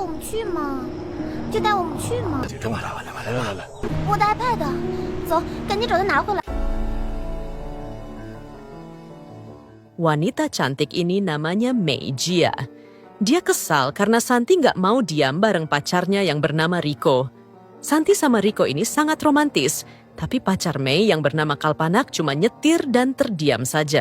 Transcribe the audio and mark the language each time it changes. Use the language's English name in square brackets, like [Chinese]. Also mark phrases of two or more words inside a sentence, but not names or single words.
[Chinese] 去嘛，就带我们去嘛。来，我的 iPad，走，赶紧找他拿回来。 [Indonesian] Wanita cantik ini namanya Mei Jia. Dia kesal karena Santi nggak mau diam bareng pacarnya yang bernama Riko. Santi sama Riko ini sangat romantis, tapi pacar Mei yang bernama Kalpanak cuma nyetir dan terdiam saja.